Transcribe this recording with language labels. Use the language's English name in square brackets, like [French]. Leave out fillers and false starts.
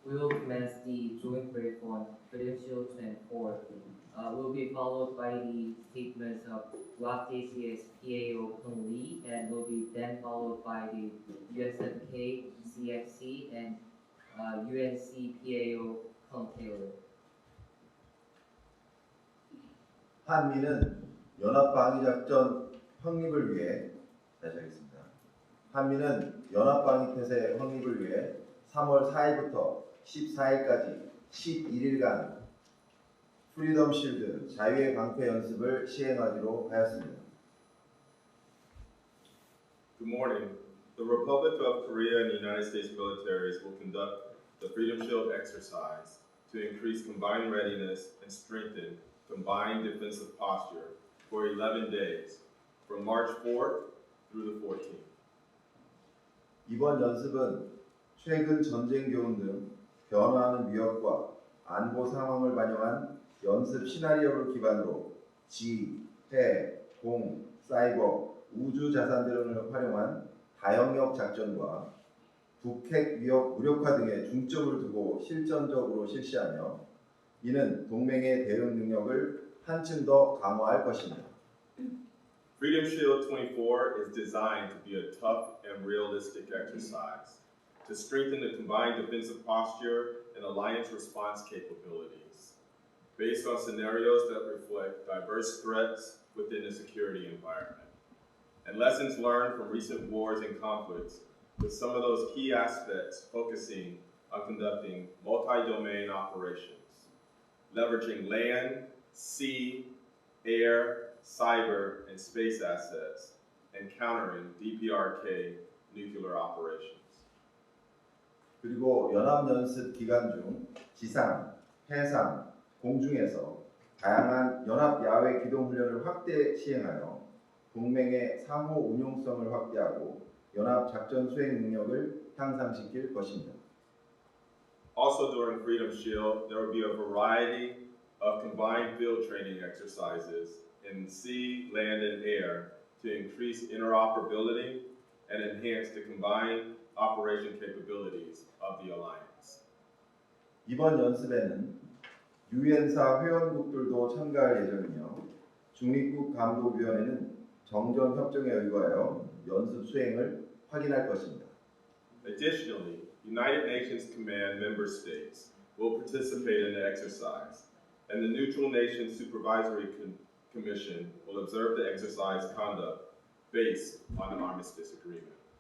[English] the joint brief on Freedom Shield 24 will be followed by the statements of Rock JCS PAO Kung Lee and will be then followed by the USFK CFC and UNC PAO Kung Taylor. [Korean] 한미는 연합방위작전 확립을 위해 다시 하겠습니다. 한미는 연합방위태세 확립을 위해 3월 4일부터 14일까지 11일간 프리덤 실드 자유의 방패 연습을 시행하기로 하였습니다. [English] Good morning. The Republic of Korea and the United States militaries will conduct the Freedom Shield exercise to increase combined readiness and strengthen combined defensive posture for 11 days, from March 4th through the 14th. [Korean] 이번 연습은 최근 전쟁 교훈 등 변화하는 위협과 안보 상황을 반영한 연습 시나리오를 기반으로 지, 해, 공, 사이버, 우주 자산 드론을 활용한 다영역 작전과 북핵 위협 무력화 등에 중점을 두고 실전적으로 실시하며 이는 동맹의 대응 능력을 한층 더 강화할 것입니다. [English] Freedom Shield 24 is designed to be a tough and realistic exercise to strengthen the combined defensive posture and alliance response capabilities based on scenarios that reflect diverse threats within the security environment and lessons learned from recent wars and conflicts, with some of those key aspects focusing on conducting multi-domain operations, leveraging land, sea, air, cyber, and space assets, and countering DPRK nuclear operations. [Korean] 그리고 연합연습 기간 중 지상, 해상, 공중에서 다양한 연합 야외 기동 훈련을 확대 시행하여 동맹의 상호 운용성을 확대하고 연합 작전 수행 능력을 향상시킬 것입니다. [English] Also during Freedom Shield, there will be a variety of combined field training exercises in sea, land, and air to increase interoperability and enhance the combined operation capabilities of the alliance. [Korean] 이번 연습에는 유엔사 회원국들도 참가할 예정이며 중립국 감독위원회는 정전 협정에 의거하여 연습 수행을 확인할 것입니다. [English] Additionally, United Nations Command member states will participate in the exercise, and the Neutral Nations Supervisory Commission will observe the exercise conduct based on the armistice agreement.